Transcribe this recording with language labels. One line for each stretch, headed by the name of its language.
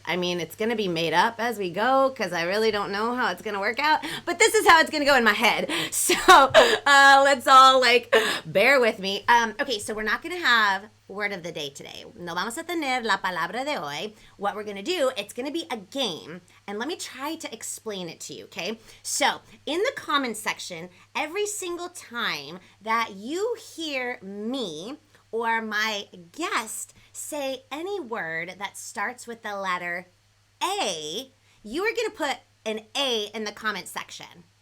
English: I mean, it's going to be made up as we go because I really don't know how it's going to work out. But this is how it's going to go in my head. So let's all bear with me. Okay, so we're not going to have word of the day today.
Spanish: No vamos a tener la palabra de hoy.
English: What we're going to do, it's going to be a game. And let me try to explain it to you, okay? So in the comment section, every single time that you hear me or my guest say any word that starts with the letter A, you are going to put an A in the comment section.